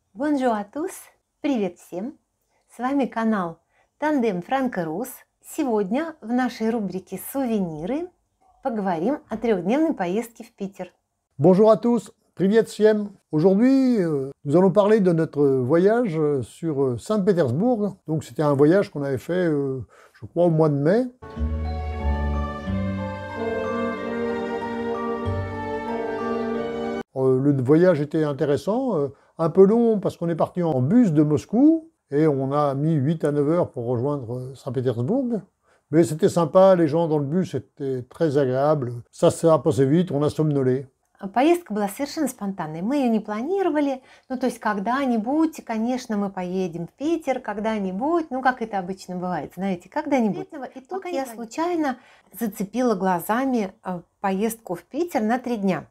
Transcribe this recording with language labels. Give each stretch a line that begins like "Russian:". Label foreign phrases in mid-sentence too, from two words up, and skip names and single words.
French: Bonjour à tous!
Russian: Привет всем! С вами канал Тандем Франко-Рус. Сегодня в нашей рубрике «Сувениры» поговорим о трехдневной поездке в Питер.
French: Bonjour à tous,
Russian: Привет всем.
French: Aujourd'hui, nous allons parler de notre voyage sur Saint-Pétersbourg. Donc c'était un voyage qu'on avait fait, je crois, au mois de mai. Le voyage était intéressant, un peu long parce qu'on est parti en bus de Moscou et on a mis 8 à 9 heures pour rejoindre Saint-Pétersbourg. Mais c'était sympa, les gens dans le bus étaient très agréables. Ça a passé vite, on a somnolé.
Russian: Поездка была совершенно спонтанной. Мы ее не планировали. Ну, то есть когда-нибудь, конечно, мы поедем в Питер, когда-нибудь, ну, как это обычно бывает, знаете, когда-нибудь. И тут я случайно зацепила глазами поездку в Питер на 3 дня.